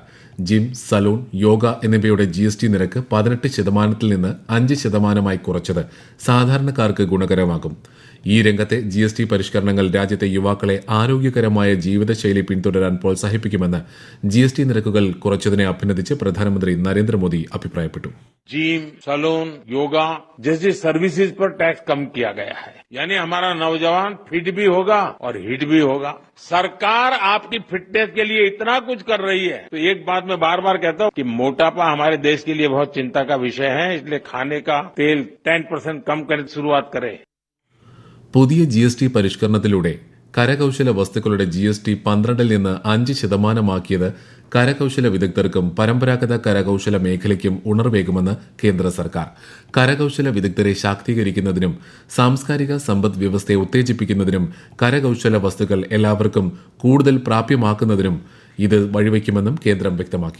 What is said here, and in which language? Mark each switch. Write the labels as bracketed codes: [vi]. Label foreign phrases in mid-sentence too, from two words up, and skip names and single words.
[ml] ജിം, സലൂൺ, യോഗ എന്നിവയുടെ GST നിരക്ക് 18% നിന്ന് 5% കുറച്ചത് സാധാരണക്കാർക്ക് ഗുണകരമാകും. ഈ രംഗത്തെ GST പരിഷ്കരണങ്ങൾ രാജ്യത്തെ യുവാക്കളെ ആരോഗ്യകരമായ ജീവിതശൈലി പിന്തുടരാൻ പ്രോത്സാഹിപ്പിക്കുമെന്ന് GST നിരക്കുകൾ കുറച്ചതിനെ അഭിനന്ദിച്ച് പ്രധാനമന്ത്രി നരേന്ദ്രമോദി അഭിപ്രായപ്പെട്ടു. [hi] जिम, सैलून, योगा जैसी सर्विसेज पर टैक्स कम किया गया है, यानी हमारा नौजवान फिट भी होगा और हिट भी होगा. सरकार आपकी फिटनेस के लिए इतना कुछ कर रही है, तो एक बात मैं बार बार कहता हूँ कि मोटापा हमारे देश के लिए बहुत चिंता का विषय है, इसलिए खाने का तेल 10% कम करने की शुरुआत करें. [ml] പുതിയ GST പരിഷ്കരണത്തിലൂടെ കരകൌശല വസ്തുക്കളുടെ GST 12 നിന്ന് 5% കരകൌശല വിദഗ്ധർക്കും പരമ്പരാഗത കരകൌശല മേഖലയ്ക്കും ഉണർവേകുമെന്ന് കേന്ദ്ര സർക്കാർ. കരകൌശല വിദഗ്ധരെ ശാക്തീകരിക്കുന്നതിനും സാംസ്കാരിക സമ്പദ് വ്യവസ്ഥയെ ഉത്തേജിപ്പിക്കുന്നതിനും കരകൌശല വസ്തുക്കൾ എല്ലാവർക്കും കൂടുതൽ പ്രാപ്യമാക്കുന്നതിനും ഇത് വഴിവെക്കുമെന്നും കേന്ദ്രം വ്യക്തമാക്കി.